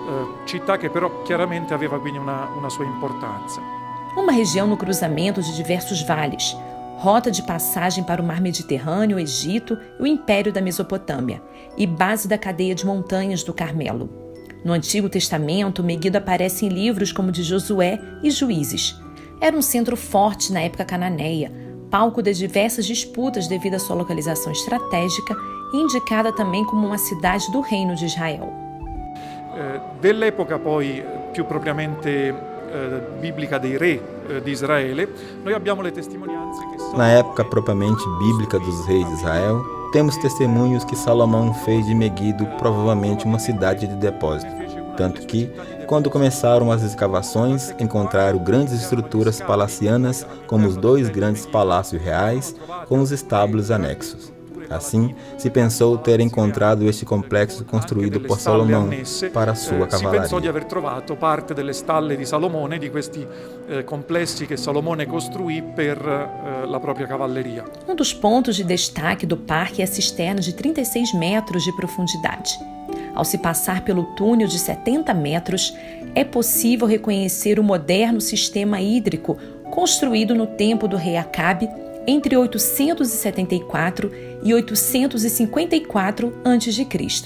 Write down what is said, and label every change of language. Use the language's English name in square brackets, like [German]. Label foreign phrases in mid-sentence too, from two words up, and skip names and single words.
[Portuguese] Uma região no cruzamento de diversos vales, rota de passagem para o mar Mediterrâneo, o Egito e o Império da Mesopotâmia, e base da cadeia de montanhas do Carmelo. No Antigo Testamento, Megiddo aparece em livros como de Josué e Juízes. Era um centro forte na época cananeia, palco de diversas disputas devido à sua localização estratégica e indicada também como uma cidade do Reino de Israel. [Italian] Dell'epoca poi più propriamente bíblica dei re di Israele, noi abbiamo le testimonianze che [Portuguese] Na época propriamente bíblica dos reis de Israel, temos testemunhos que Salomão fez de Meguido provavelmente uma cidade de depósito, tanto que, quando começaram as escavações, encontraram grandes estruturas palacianas, como os 2 grandes palácios reais, com os estábulos anexos. Assim, se pensou ter encontrado este complexo construído por Salomão para sua cavalaria. [Italian] Si pensò di aver trovato parte delle stalle di Salomone, di questi complessi che Salomone costruì per la propria cavalleria. [Portuguese] Um dos pontos de destaque do parque é a cisterna de 36 metros de profundidade. Ao se passar pelo túnel de 70 metros, é possível reconhecer o moderno sistema hídrico construído no tempo do rei Acabe entre 874 e 854 a.C.